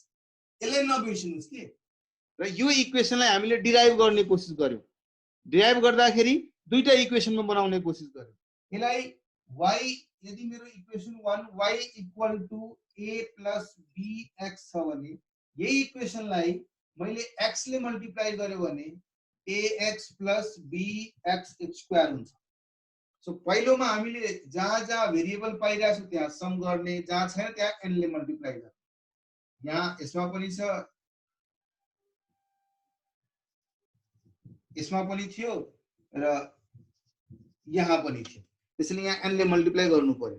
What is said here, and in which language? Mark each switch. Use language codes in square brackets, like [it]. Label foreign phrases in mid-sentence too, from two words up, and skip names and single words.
[ne] यसलाई नबिर्सिनुहोस् के, र यो इक्वेसनलाई हामीले डिराइभ गर्ने कोसिस गर्यौं। डिराइभ गर्दाखेरि दुईटा इक्वेसनमा बनाउने कोसिस गर्यौं। यसलाई y, यदि मेरो इक्वेसन 1 y [en] equal to a plus bx [ne] छ भने यही इक्वेसनलाई मैले x ले मल्टिप्लाई गर्यो भने [en] ax plus bx square [ne] हुन्छ। सो पहिलोमा हामीले जहाँ जहाँ भेरिएबल पाइरहेको छौं त्यहाँ सम गर्ने, जहाँ छैन त्यहाँ n ले मल्टिप्लाई गर्ने। यहाँ यसमा पनि छ, यसमा पनि थियो र यहाँ पनि थियो, त्यसैले यहाँ n ले मल्टिप्लाई गर्नु पर्यो।